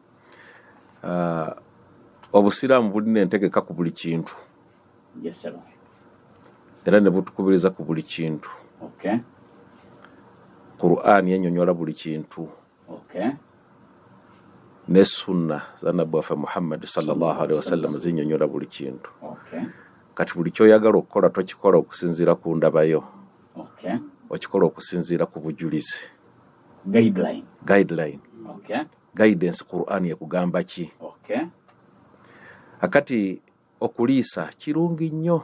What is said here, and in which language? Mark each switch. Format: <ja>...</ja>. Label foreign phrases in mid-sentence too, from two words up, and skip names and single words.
<lg>Obusiraamu bulina entegeka ku buli kintu.</lg> <en>Yes sir.</en> <lg>Era ne butukubiriza ku buli kintu. Okay. Qur'an yennyonnyola buli kintu. Okay. Ne sunna za Nabbi waffe Muhammad</lg> <ar>صلى الله عليه وسلم</ar> <lg>zinnyonnyola buli kintu. Okay. Kati buli kyoyagala okukola tokikola okusinziira ku ndabayo. Okay. Okikola okusinziira ku bujulizi. Guideline. Okay. Guidance Qur'an yakugamba ki? Okay. Akati okuliisa kirungi nnyo.</lg>